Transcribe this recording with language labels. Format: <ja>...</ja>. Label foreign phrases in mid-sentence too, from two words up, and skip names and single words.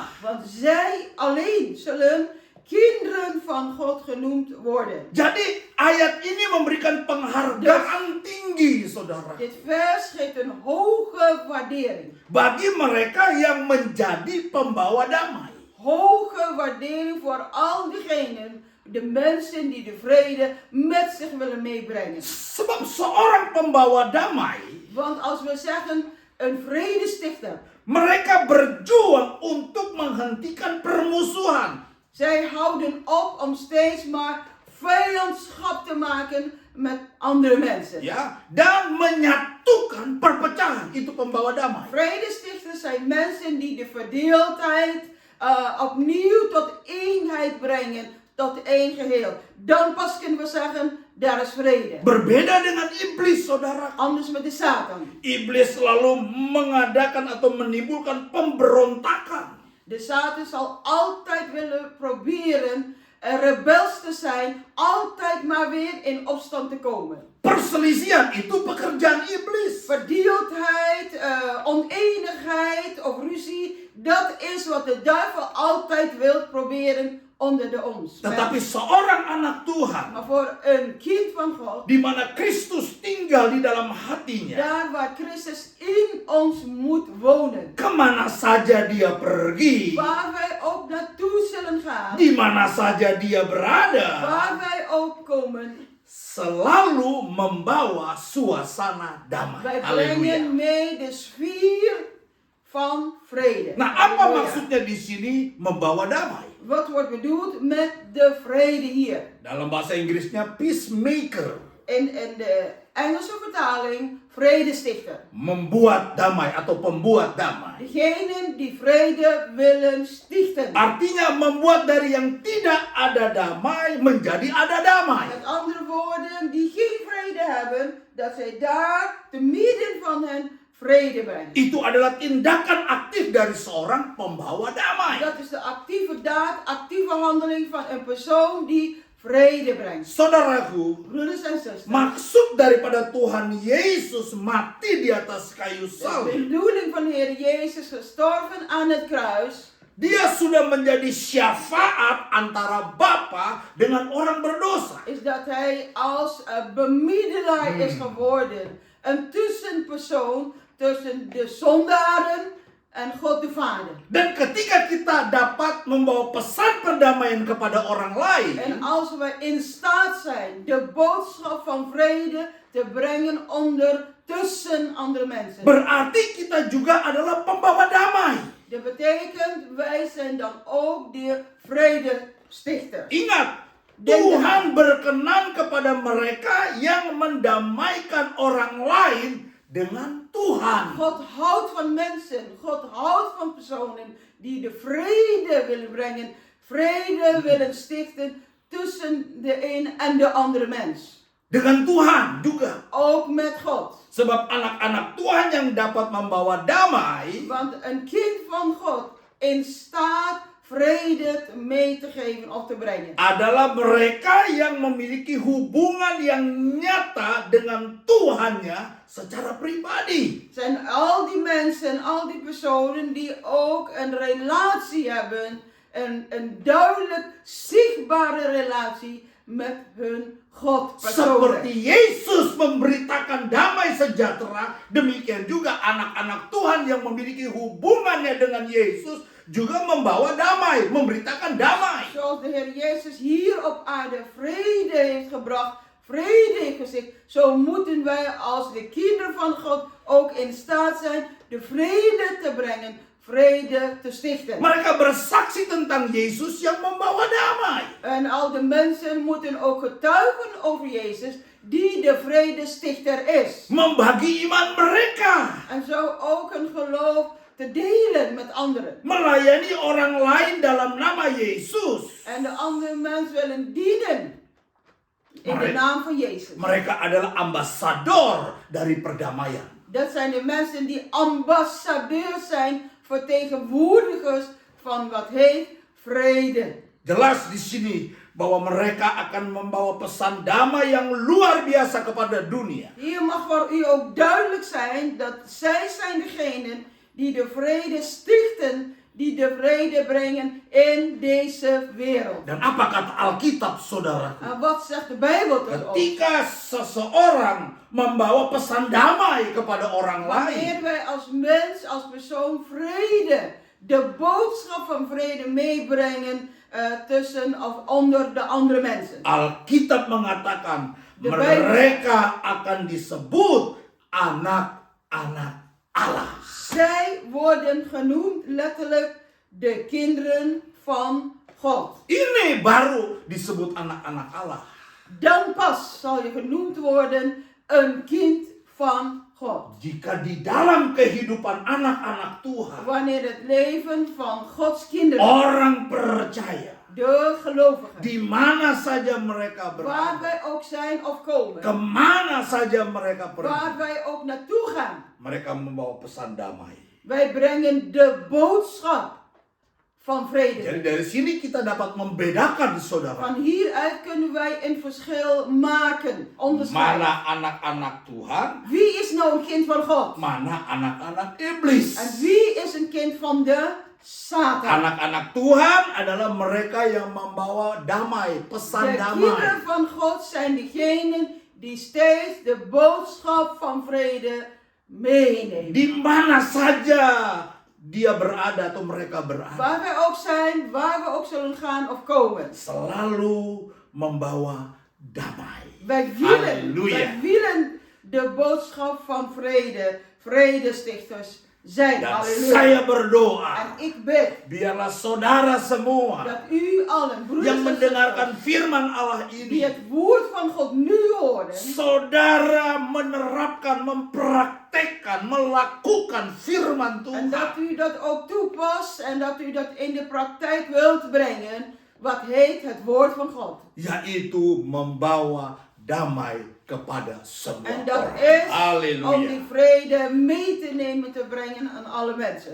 <nl>Want zij alleen zullen kinderen van God genoemd worden.</nl> <id>Jadi ayat ini memberikan penghargaan tinggi, saudara.</id> <nl>Dit vers geeft een hoge waardering.</nl> <id>Bagi mereka yang menjadi pembawa damai.</id> <nl>Hoge waardering voor al diegenen, de mensen die de vrede met zich willen meebrengen.</nl> <id>Sebab seorang pembawa damai,</id> <nl>Want als we zeggen een vredestichter,</nl> <id>mereka berjuang untuk menghentikan permusuhan.</id> <nl>zij houden op om steeds maar vijandschap te maken met andere mensen.</nl> <id>Ya, dan menyatukan perpecahan. Itu pembawa damai.</id> <nl>Vredestichters zijn mensen die de verdeeldheid opnieuw tot eenheid brengen, tot één geheel. Dan pas kunnen we zeggen, daar is vrede.</nl> <id>Berbeda dengan iblis, saudara.</id> <nl>Anders met de Satan.</nl> <id>Iblis selalu mengadakan atau menimbulkan pemberontakan.</id> <nl>De Satan zal altijd willen proberen rebels te zijn, altijd maar weer in opstand te komen.</nl> <id>Perselisihan itu pekerjaan iblis.</id> <nl>Verdeeldheid, oneenigheid of ruzie, dat is wat de duivel altijd wil proberen onder de ons.</nl> <id>Tetapi seorang anak Tuhan,</id> <nl>Maar voor een kind van God,</nl> <id>di mana Kristus tinggal di dalam hatinya,</id> <nl>daar waar Christus in ons moet wonen,</nl> <id>kemana saja dia pergi,</id> <nl>waar wij ook naartoe zullen gaan,</nl> <id>di mana saja dia berada,</id> <nl>waar wij ook komen,</nl> <id>selalu membawa suasana damai.</id> <nl>wij</nl> <id>Haleluya.</id> <nl>brengen mee de sfeer van vrede.</nl> <id>Nah, apa</id> <nl>Halleluja.</nl> <id>maksudnya di sini membawa damai?</id> <nl>Wat wordt bedoeld met de vrede hier?</nl> <id>Dalam bahasa Inggrisnya peacemaker,</id> <nl>In de Engelse vertaling, vredestichter.</nl> <id>membuat damai atau pembuat damai.</id> <nl>Degenen die vrede willen stichten.</nl> <id>Artinya membuat dari yang tidak ada damai menjadi ada damai.</id> <nl>Met andere woorden, die geen vrede hebben, dat zij daar te midden van hen vrede brengen.</nl> <id>Itu adalah tindakan aktif dari seorang pembawa damai.</id> <nl>Dat is de actieve daad, actieve handeling van een persoon die vrede brengt.</nl> <id>Saudaraku,</id> <nl>Broeders en zusters,</nl> <id>maksud daripada Tuhan Yesus mati di atas kayu</id> <nl>de</nl> <id>salib,</id> <nl>bedoeling van de Heer Jezus gestorven aan het kruis,</nl> <id>dia sudah menjadi syafaat antara Bapa dengan orang berdosa.</id> <nl>is dat hij als bemiddelaar is geworden. Een tussenpersoon tussen de zondaren en God de Vader.</nl> <id>Dan ketika kita dapat membawa pesan perdamaian kepada orang lain,</id> <nl>En als we in staat zijn de boodschap van vrede te brengen tussen andere mensen.</nl> <id>berarti kita juga adalah pembawa damai.</id> <nl>Dat betekent, wij zijn dan ook de vredestichters.</nl> <id>Ingat, Tuhan berkenan kepada mereka yang mendamaikan orang lain dengan Tuhan.</id> <nl>God houdt van mensen, God houdt van personen die de vrede willen brengen, vrede willen stichten tussen de een en de andere mens.</nl> <id>Dengan Tuhan juga.</id> <nl>Ook met God.</nl> <id>Sebab anak-anak Tuhan yang dapat membawa damai</id> <nl>Want een kind van God in staat vrede mee te geven of te brengen,</nl> <id>adalah mereka yang memiliki hubungan yang nyata dengan Tuhannya secara pribadi.</id> <nl>zijn al die mensen, al die personen die ook een relatie hebben, een duidelijk zichtbare relatie met hun God persoonlijk.</nl> <id>Seperti Yesus memberitakan damai sejahtera, demikian juga anak-anak Tuhan yang memiliki hubungannya dengan Yesus juga membawa damai, memberitakan damai.</id> <nl>Zoals de Heer Jezus hier op aarde vrede heeft gebracht, vrede heeft gezegd, zo moeten wij als de kinderen van God ook in staat zijn de vrede te brengen, vrede te stichten.</nl> <id>Mereka bersaksi tentang Yesus yang membawa damai.</id> <nl>En al de mensen moeten ook getuigen over Jezus, die de vredestichter is.</nl> <id>Membagi iman mereka.</id> <nl>En zo ook een geloof te delen met anderen.</nl> <id>Melayani orang lain dalam nama Yesus.</id> <nl>En de andere mens willen dienen in de naam van Jezus.</nl> <id>Mereka adalah ambasador dari perdamaian.</id> <nl>Dat zijn de mensen die ambassadeurs zijn, vertegenwoordigers van wat heet vrede.</nl> <id>Jelas di sini bahwa mereka akan membawa pesan damai yang luar biasa kepada dunia.</id> <nl>Hier mag voor u ook duidelijk zijn dat zij zijn degenen die de vrede stichten, die de vrede brengen in deze wereld.</nl> <id>Dan apa kata Alkitab, saudaraku?</id> <nl>En wat zegt de Bijbel tot ons?</nl> <id>Ketika seseorang membawa pesan damai kepada orang</id> <nl>Wanneer</nl> <id>lain,</id> <nl>wij als mens, als persoon vrede, de boodschap van vrede meebrengen tussen of onder de andere mensen.</nl> <id>Alkitab mengatakan</id> <nl>De Bijbel.</nl> <id>mereka akan disebut anak-anak Allah.</id> <nl>Zij worden genoemd letterlijk de kinderen van God.</nl> <id>Ini baru disebut anak-anak Allah.</id> <nl>Dan pas zal je genoemd worden een kind van God.</nl> <id>Jika di dalam kehidupan anak-anak Tuhan,</id> <nl>Wanneer het leven van Gods kinderen,</nl> <id>orang percaya,</id> <nl>de gelovigen,</nl> <id>di mana saja mereka</id> <nl>waar</nl> <id>berada,</id> <nl>wij ook zijn of komen,</nl> <id>kemana saja mereka</id> <nl>waar</nl> <id>pergi,</id> <nl>wij ook naartoe gaan,</nl> <id>mereka membawa pesan damai.</id> <nl>wij brengen de boodschap van vrede.</nl> <id>Jadi dari sini kita dapat membedakan, saudara,</id> <nl>Van hieruit kunnen wij een verschil maken, onderscheiden.</nl> <id>mana anak-anak Tuhan,</id> <nl>Wie is nou een kind van God?</nl> <id>mana anak-anak iblis.</id> <nl>En wie is een kind van de Satan?</nl> <id>Anak-anak Tuhan adalah mereka yang membawa damai, pesan</id> <nl>De</nl> <id>damai.</id> <nl>kinderen van God zijn degenen die steeds de boodschap van vrede meenemen.</nl> <id>Di mana saja dia berada atau mereka berada,</id> <nl>Waar wij ook zijn, waar we ook zullen gaan of komen.</nl> <id>selalu membawa damai.</id> <nl>Wij Halleluja. willen de boodschap van vrede, vredestichters zijn.</nl> <id>Dan</id> <nl>Halleluja.</nl> <id>saya berdoa,</id> <nl>En ik bid</nl> <id>biarlah saudara semua</id> <nl>dat u allen, broeders</nl> <id>yang</id> <nl>en</nl> <id>mendengarkan</id> <nl>zusters,</nl> <id>firman Allah</id> <nl>die</nl> <id>ini,</id> <nl>het woord van God nu horen,</nl> <id>saudara menerapkan, mempraktekkan, melakukan firman</id> <nl>en dat</nl> <id>Tuhan.</id> <nl>u dat ook toepast en dat u dat in de praktijk wilt brengen, wat heet het woord van God.</nl> <id>Yaitu membawa damai kepada semua</id> <nl>En dat</nl> <id>orang.</id> <nl>is om</nl> <id>Haleluya.</id> <nl>die vrede mee te nemen, te brengen aan alle mensen.</nl>